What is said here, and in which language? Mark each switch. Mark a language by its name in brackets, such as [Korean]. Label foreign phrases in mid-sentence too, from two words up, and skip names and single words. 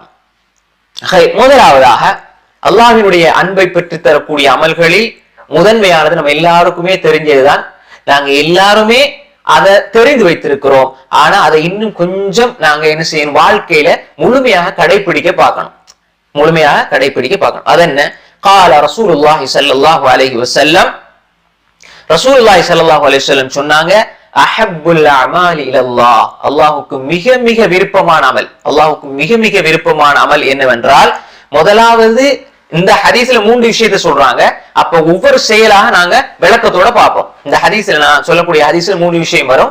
[Tamil] முதலாவதாக அல்லாஹ்வினுடைய அன்பை பெற்று தரக்கூடிய அமல்களில் முதன்மையானது நம்ம எல்லாருக்குமே தெரிஞ்சதுதான். நாங்க எல்லாருமே அதை தெரிந்து வைத்திருக்கிறோம். ஆனா அதை இன்னும் கொஞ்சம் நாங்க என்ன செய்யணும், வாழ்க்கையில முழுமையாக கடைபிடிக்க பார்க்கணும். அது என்ன? [Arabic] قال رسول الله صلى الله عليه وسلم, رسول الله صلى الله عليه وسلم [Tamil] சொன்னாங்க, [Arabic] أحب الأعمال إلى الله, [Tamil] அல்லாஹ்வுக்கு மிக மிக விருப்பமான அமல், அல்லாஹ்வுக்கு மிக மிக விருப்பமான அமல் என்னவென்றால், முதலாவது இந்த ஹதீஸ்ல 3 விஷயத்தை சொல்றாங்க. அப்ப ஒவ்வொரு செயலாக நாங்க விளக்கத்தோட பார்ப்போம். இந்த ஹதீஸ்ல நான் சொல்லக்கூடிய ஹதீஸ்ல 3 விஷயம் வரும்.